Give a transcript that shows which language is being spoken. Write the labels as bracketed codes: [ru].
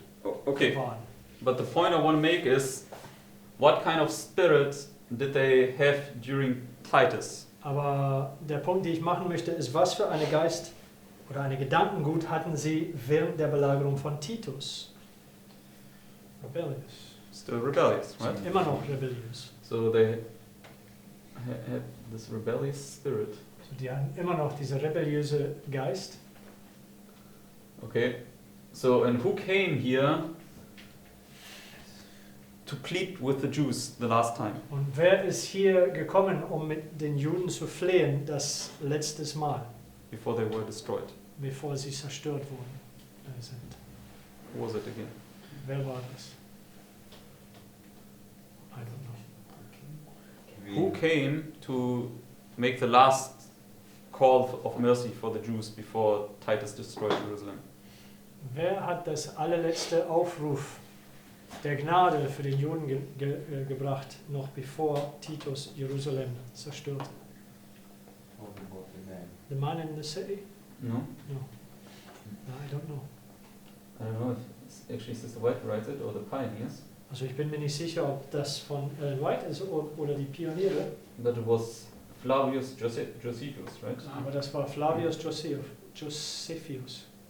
[en] Okay. [de] waren. [en] But the point I want to make is, what kind of spirit did they have during Titus? [de] Aber der Punkt, den ich machen möchte, ist, was für eine Geist oder eine Gedankengut hatten sie während der Belagerung von Titus? [en] Rebellious. Still rebellious, right? [de] Immer noch rebelliös. [en] So they had this rebellious spirit. [de] Also die haben immer noch diese rebelliöse Geist. [en] Okay. So and who came here to plead with the Jews the last time? [de] Und wer ist hier gekommen, um mit den Juden zu flehen, das letztes Mal, [en] Before they were destroyed. [de] bevor sie zerstört wurden, sind? [en] Who was it again? [de] Wer war das? [en] I don't know. Who came to make the last call of mercy for the Jews before Titus destroyed Jerusalem? Wer hat das allerletzte Aufruf der Gnade für den Juden gebracht, noch bevor Titus Jerusalem zerstörte? The man in the city? No? No. No, I don't know. I don't know if it's actually Sister White writes it or the pioneers, [de] Also ich bin mir nicht sicher, ob das von Ellen White ist oder die Pioniere, [en] but it was Flavius Josephus, right? [de] aber das war Flavius Josephus.